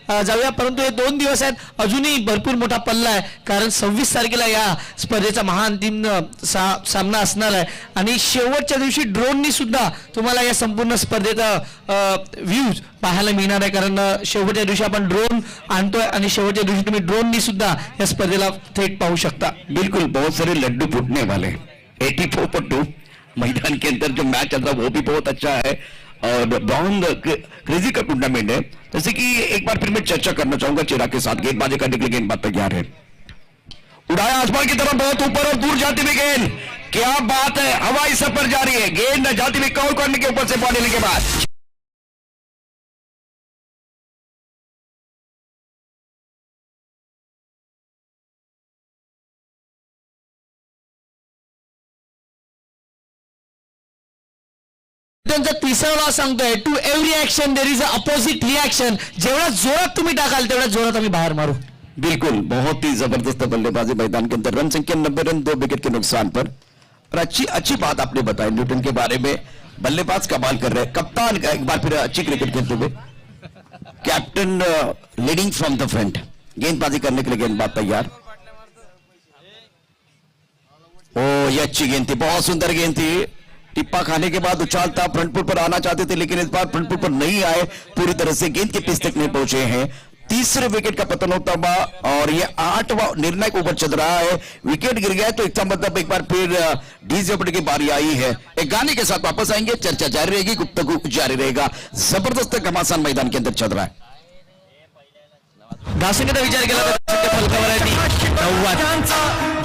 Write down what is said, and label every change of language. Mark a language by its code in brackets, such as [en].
[mr] जाऊया, परंतु हे 2 दिवस आहेत, अजूनही भरपूर मोठा पल्ला आहे, कारण 26 तारखेला या स्पर्धेचा महाअंतिम सामना असणार आहे आणि शेवटच्या दिवशी ड्रोननी सुद्धा तुम्हाला या संपूर्ण स्पर्धेचा व्ह्यूज पाहायला मिळणार आहे। कारण शेवटच्या दिवशी आपण ड्रोन आणतोय आणि शेवटच्या दिवशी तुम्ही ड्रोननी सुद्धा या स्पर्धेला थेट पाहू शकता। [hi] बिल्कुल, बहुत सारे लड्डू फूटने वाले। 84/2 मैदान के अंदर जो मैच चल रहा है वो भी बहुत अच्छा है और बहुत क्रेजी का टूर्नामेंट है। जैसे कि एक बार फिर मैं चर्चा करना चाहूंगा चिराग के साथ। गेंदबाजी करने के लिए गेंदबाज तैयार है, उड़ाया आसमान की तरफ, बहुत ऊपर और दूर जाती हुई गेंद, क्या बात है, हवाई सफर जारी है। गेंद जाती हुई कवर करने के ऊपर से बॉल लेने के बाद [mr] त्यांचा तिसरा लॉ सांगतोय, [en] To every action there is a opposite reaction. [mr] जेवढा जोरात तुम्ही टाकाल तेवढा जोरात आम्ही बाहेर मारू। [hi] बिल्कुल, बहुत ही जबरदस्त बल्लेबाजी मैदान के अंदर। रन संख्या 90 रन 2 विकेट के नुकसान पर। और अच्छी बात आपने बताई न्यूटन के बारे में, बल्लेबाज कमाल कर रहे हैं। कप्तान का एक बार फिर अच्छी क्रिकेट खेलते हुए, [en] Captain leading from the front. [hi] गेंदबाजी करने के लिए गेंदबाज तैयार। ओ ये अच्छी गेंद थी, बहुत सुंदर गेंद थी। टिप्पा खाने के बाद उछालता, फ्रंट फुट पर आना चाहते थे लेकिन इस बार फ्रंट फुट पर नहीं आए, पूरी तरह से गेंद के पिच तक नहीं पहुंचे हैं। तीसरे विकेट का पतन होता हुआ और ये 8वां निर्णायक ओवर चल रहा है। विकेट गिर गया तो इसका मतलब एक बार फिर डीजे की बारी आई है। एक गाने के साथ वापस आएंगे, चर्चा जारी रहेगी, गुफ्तगू जारी रहेगा। जबरदस्त घमासान मैदान के अंदर चल रहा है। [mr] धावसंख्येचा विचार केला तर फलकावर आहे ती 90।